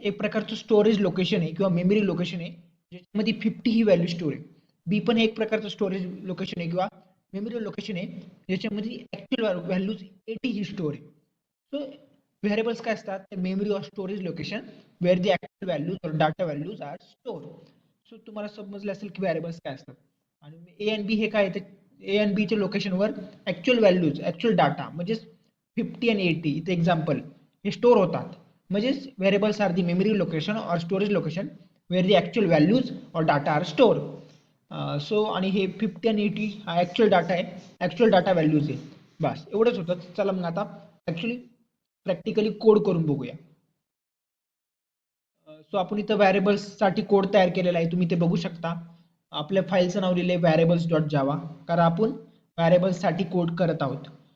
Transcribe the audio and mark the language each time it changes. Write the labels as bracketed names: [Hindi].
[Marathi] एक प्रकारचं storage location आहे किंवा मेमरी लोकेशन आहे ज्याच्यामध्ये 50 ही व्हॅल्यू स्टोअर आहे. B पण एक प्रकारचं स्टोरेज लोकेशन आहे किंवा मेमरी लोकेशन आहे ज्याच्यामध्ये ऍक्च्युअल व्हॅल्यूज 80 ही स्टोअर आहे. सो व्हेरिएबल्स काय असतात? [English] Memory or storage location where the actual values or data values are store. [Marathi] So तुम्हाला समजलं असेल की व्हेरिएबल्स काय असतात. आणि A and B हे काय आहे? ए आणि बी च्या लोकेशनवर ऍक्च्युअल व्हॅल्यूज ऍक्च्युअल डाटा म्हणजेच 50 आणि 80 इथे एक्झाम्पल हे स्टोअर होतात. [English] म्हणजेच variables are the memory location or storage location where the actual values or data are store. [Marathi] सो आणि हे 50 आणि 80 हा ऍक्च्युअल डाटा आहे, ऍक्च्युअल डाटा व्हॅल्यूज आहे. बस एवढंच होतं. चला मग आता ऍक्च्युअली प्रॅक्टिकली कोड करून बघूया. सो आपण इथं व्हॅरिएबल्स साठी कोड तयार केलेला आहे, तुम्ही ते बघू शकता. आपल्या फाईलचं नाव लिहिलंय व्हॅरिएबल्स डॉट जावा, कारण आपण व्हॅरिएबल्स साठी कोड करत आहोत.